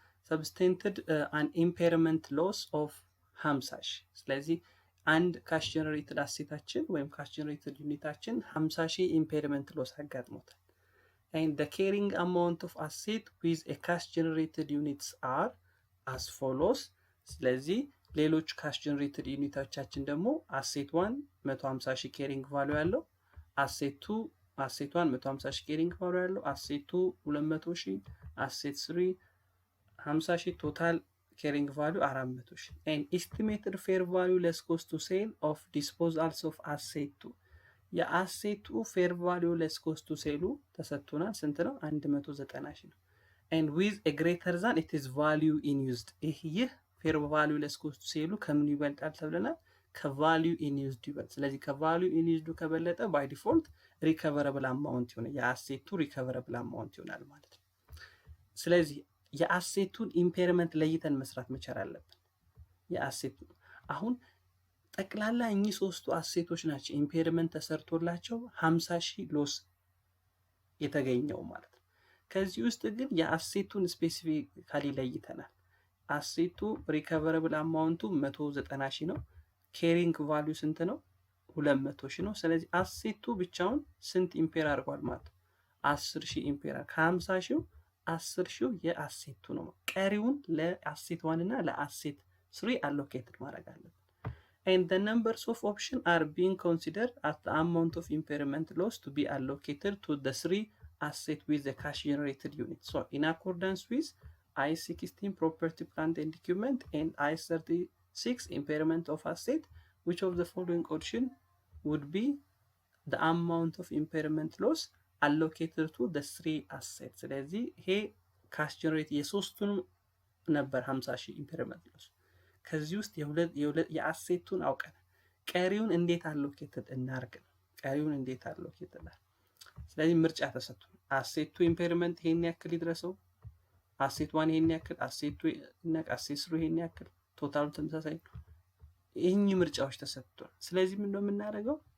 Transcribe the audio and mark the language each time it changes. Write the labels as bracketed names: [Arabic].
[English] substanted an impairment loss of [Amharic] 50 ሺህ። ስለዚህ አንድ ካሽ ጀነሬትድ አሴታችን ወይም ካሽ ጀነሬትድ ዩኒታችን 50 ሺህ ኢምፔርመንት ሎስ አጋጥሞታል። [English] and the carrying amount of asset with a cash generated units are as follows። [Amharic] ስለዚህ ሌሎች ካሽ ጀነሬትድ ዩኒቶቻችን ደግሞ አሴት 1 150 ሺህ ኬሪንግ ቫልዩ ያለው፣ አሴት 1 150 ሺህ ኬሪንግ ቫልዩ ያለው፣ አሴት 2 200 ሺህ፣ አሴት 3 50 ሺህ፣ ቶታል ኬሪንግ ቫልዩ 400 ሺህ። [English] and estimated fair value less cost to sale of disposals of asset 2 [Amharic] የአሴቱ ፌር ቫልዩ less cost to sale ተሰጥቶናል። ስንት ነው? 190 ሺህ ነው። [English] and with a greater than it is value in used [Amharic] ይህ ፌር ቫልዩ less cost to sale ከምን ይበልጣል ተብለናል? ከቫልዩ ኢን ዩዝድ ይበልጥ። ስለዚህ ከቫልዩ ኢን ዩዝድ ከበለጠ ባይ ዲፎልት ሪከቨረብል አማውንት ይሆናል፣ የአሴቱ ሪከቨረብል አማውንት ይሆናል ማለት ነው። ስለዚህ የአሴቱን ኢምፔርመንት ለይተን መስራት መቻል አለብን። የአሴቱ አሁን ጠቅላላ እኚህ ሶስቱ አሴቶች ናቸው ኢምፔርመንት ተሰርቶላቸው 50 ሺህ ሎስ የተገኘው ማለት ነው። ከዚህ ውስጥ ግን የአሴቱን ስፔሲፊካሊ ለይተናል። አሴቱ ሪከቨረብል አማውንቱ 190 ሺህ ነው። ኬሪንግ ቫልዩ ስንት ነው? 200 ሺህ ነው። ስለዚህ አሴቱ ብቻውን ስንት ኢምፔር አድርጓል ማለት ነው? 10 ሺህ ኢምፔር። ከ50 ሺው 10 ሺው የአሴቱ ነው። ቀሪውን ለአሴት 1 እና ለአሴት 3 አሎኬትድ ማድረግ አለብን። [English] and the numbers of options are being considered as the amount of impairment loss to be allocated to the 3 assets with the cash generated unit. So in accordance with I-16 property plant and equipment and I-36 impairment of asset, which of the following option would be the amount of impairment loss allocated to the 3 assets? [Amharic] ስለዚህ ይሄ ካሽ ጀነሬት የሶስቱን ነበር 50 ሺህ ኢምፔርመንት ሎስ። ከዚህ ውስጥ የአሴቱን አውቀን ቀሪውን እንዴት አሎኬትድ እናርግ ነው። ቀሪውን እንዴት አሎኬትድ እናርግ። ስለዚህ ምርጫ ተሰጥቶ አሴቱ ኢምፔርመንት ይሄን ያክል ይድረሰው፣ አሴት 1 ይሄን ያክል፣ አሴት 3 ይሄን ያክል፣ ቶታሉ ተመሳሳይ። ይህኝ ምርጫዎች ተሰጥቷል። ስለዚህ ምን ነው የምናደርገው?